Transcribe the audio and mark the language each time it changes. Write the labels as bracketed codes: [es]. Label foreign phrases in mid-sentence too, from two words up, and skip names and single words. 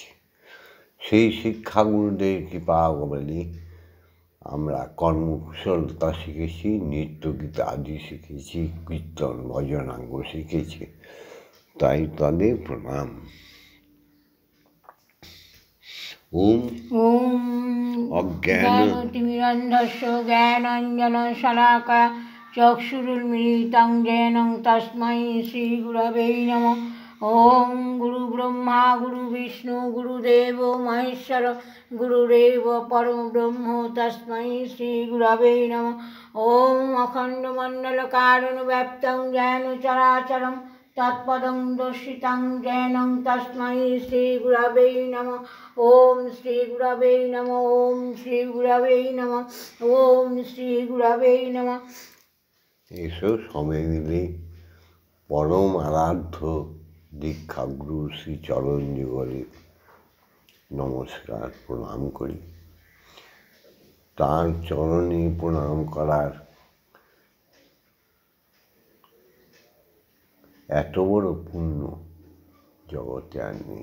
[bn] সেই শিক্ষাগুরুদের কৃপা বলে আমরা কর্মকুশলতা শিখেছি, নৃত্যগীত আদি শিখেছি, কীর্তন ভজনাঙ্গ শিখেছি, তাই তাদের প্রণাম। [sa] ওম অজ্ঞানতিমিরন্ধস্য জ্ঞানাঞ্জনশলাকয়া চক্ষুरुन्मीलितं येन तस्मै श्रीगुरवे नमः। ओं गुरुब्रह्मा गुरुविष्णु गुरुदेवो महेश्वर गुरुरेव परमब्रह्म तस्मै श्रीगुरवे नमः। ओं अखण्डमण्डलकारणं व्याप्तं येन चराचरं तत्पदं दर्शितं येन तस्मै श्रीगुरवे नमः। ओं श्रीगुरवे नमः। ओं श्रीगुरवे नमः। ओं श्रीगुरवे नमः। [bn] এসো সবে মিলে পরম আরাধ্য দীক্ষাগুরু শ্রী চরণ যুগলে নমস্কার প্রণাম করি। তার চরণে প্রণাম করার এত বড় পুণ্য জগতে আর নেই।